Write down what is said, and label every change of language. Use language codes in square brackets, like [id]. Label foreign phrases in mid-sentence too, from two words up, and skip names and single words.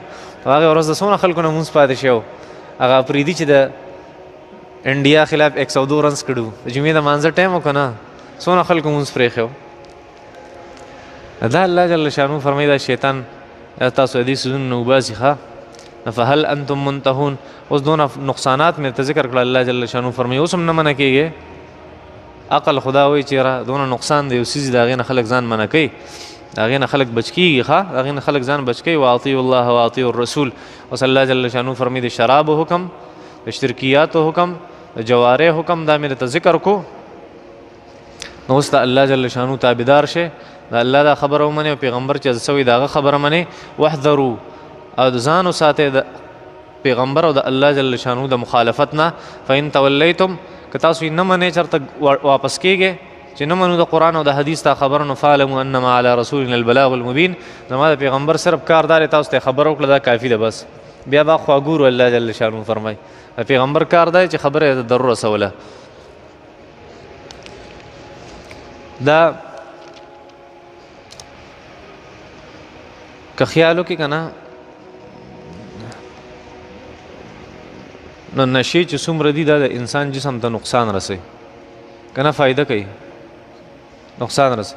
[ps] هغه ورځ د څومره خلکو نه مونځ پاتې شو، هغه افریدي چې د انډیا خلاف 102 رنز کړو د جمعې د مانځه ټایم و که نه، څومره خلکو مونځ پرېښی و. دا الله جل شانو فرمایي دا شیطان تاسو دې څیزونو نه وباسي. [ar] ښه فهل انتم منتهون. [ps] اوس دونه نقصانات مې ته ذکر کړل، الله جل شانو فرمایي اوس هم نه منع کېږي. عقل خدا وایي چې یاره دونه نقصان دی یو څیز د هغې نه خلک ځان منع کوي، د هغې نه خلک بچ کېږي. ښه د هغې نه خلک ځان بچ کوي. [ar] واطیعوا الله واطیعوا الرسول. [ps] اوس الله جل شانو فرمایي د شرابو حکم، د شرکیاتو حکم، د جوارې حکم دا مې درته ذکر کو. نو اوس د الله جل شانو تابعدار شئ، د الله دا خبره ومنئ او پیغمبر چې څه وایي د هغه خبره منئ. واحذروا او ځان وساتئ د پیغمبر او د الله جل شانو د مخالفت نه. [ar] فإن تولیتم [ps] که تاسو یې نه منئ چېرته واپس کېږئ چې نه منو د قرآن او د حدیث تا خبره، نو [ar] فاعلموا انما علی رسولنا البلاغ المبین. [ps] زما د پیغمبر صرف کار دار تاسو ته خبره وکړه دا کافي ده بس، بیا با خواګورو. الله جل شانو فرمایي د پیغمبر کار دی چې خبره د ضرور رسوله. دا که خیال وکړي که نه نو نشې چې څومره دي دا د انسان جسم ته نقصان رسوي که نه فایده کوي، نقصان رسوي.